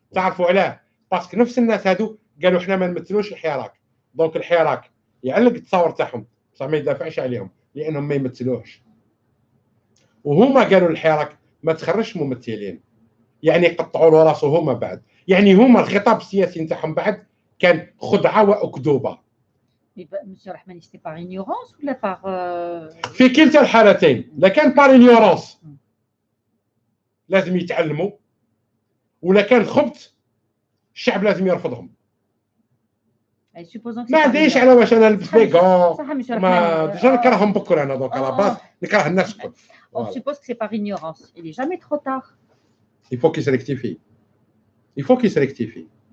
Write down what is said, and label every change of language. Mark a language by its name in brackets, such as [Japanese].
[Arabic] تعرفوا علاه؟ باسكو نفس الناس هادو قالوا احنا ما نمثلوش الحراك، دونك الحراك يعلق التصاور تاعهم بصح ما يدافعش عليهم لانهم ما يمثلوهش. وهما قالوا الحراك ما تخرجش ممثلين، يعني قطعوا له راسه هما بعد، يعني هما الخطاب السياسي نتاعهم بعد كان خدعه واكذوبه. [French] Monsieur Rahmani, c'était par ignorance ou là par [Arabic] في كلتا الحالتين، لا كان بار ignorance لازم يتعلموا، ولا كان خبث الشعب لازم يرفضهم. ما عنديش على واش انا نلبس بيكو ما ديجا نكرههم بكره انا دونك على باس نكره الناس الكل. [French] On suppose que c'est par ignorance. Il est jamais trop tard. Il faut qu'il se rectifie. Il faut qu'il se rectifie.